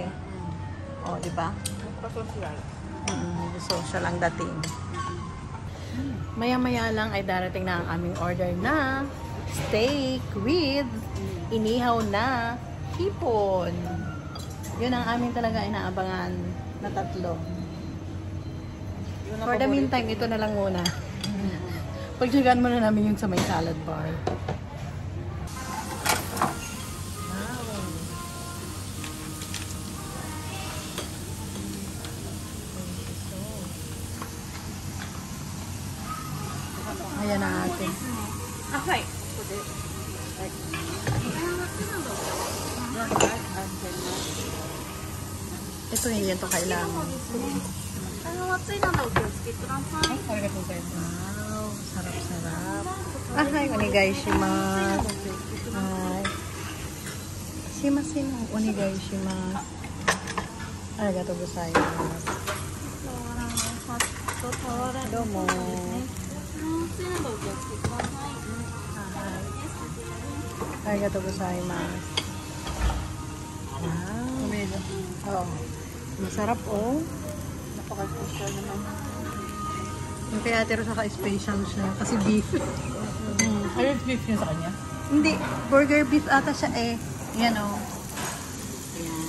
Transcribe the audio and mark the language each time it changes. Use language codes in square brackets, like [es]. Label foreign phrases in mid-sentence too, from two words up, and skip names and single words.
[tl] O, di ba? Social ang dating. Maya-maya lang ay darating na ang aming order na [en] steak with [tl] inihaw na hipon. Yun ang aming talaga inaabangan na 3. [en] For the meantime, [tl] ito na lang muna. Pagtsagaan muna namin yung sa may salad bar. Ayan na atin. Okay. Ito hindi yan to kailangan. Wow, sarap-sarap. [ja] Hi, お願いします. [en] Hi. [ja] しません、お願いします. ありがとうございます. どうも. ありがとうございます. [tl] Wow. Oh. Masarap, oh. Napaka-special naman. Yung kay Ate Rosa ka-special siya. Kasi beef. Ayaw beef niya sa kanya? Hindi. Burger beef ata siya eh. Yan, oh. Ayan.